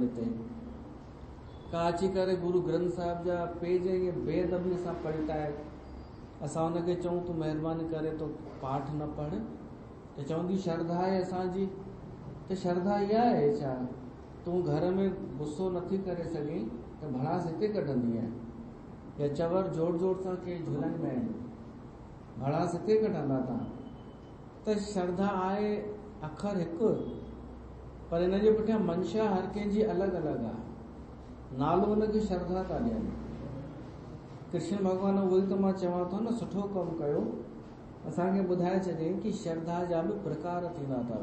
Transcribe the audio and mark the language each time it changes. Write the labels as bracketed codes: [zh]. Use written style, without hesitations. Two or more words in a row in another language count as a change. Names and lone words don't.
[sd] हिते का अची करे गुरु ग्रंथ साहिब जा पेज ईअं बेअदबी सां पलटाए, असां हुनखे चऊं तूं महिरबानी करे तो पाठ न पढ़, त चवंदी श्रद्धा आहे असांजी। त श्रद्धा इहा आहे छा? तूं घर में गुस्सो नथी करे सघीं त भड़ास हिते कढंदी आहे, या चवर जोर जोर सां के झुलाईंदा आहिनि, भड़ास हिते कढंदा तव्हां। त श्रद्धा आहे अखर हिकु, पर हिन जे पुठियां मंशा हर कंहिंजी अलॻि अलॻि आहे, नालो हुनखे श्रद्धा था ॾियनि। कृष्ण भॻवान उहो ई त मां चवां थो न, सुठो कमु कयो, असांखे ॿुधाए छॾियईं कि श्रद्धा जा बि प्रकार थींदा अथव।